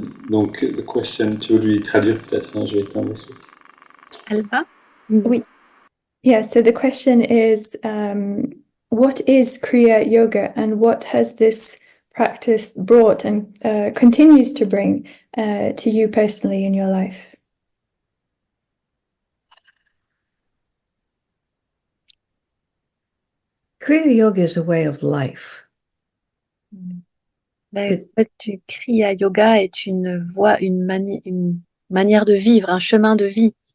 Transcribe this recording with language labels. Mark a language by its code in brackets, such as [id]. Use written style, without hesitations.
[fr] Donc, [en] the question, [fr] tu veux lui traduire peut-être, hein, je vais t'en laisser. Alba? Oui. [en] Yeah, so the question is, what is Kriya Yoga and what has this practice brought and continues to bring to you personally in your life? Kriya Yoga is a way of life. [fr] Le fait du Kriya Yoga est une voie, une manière de vivre, un chemin de vie.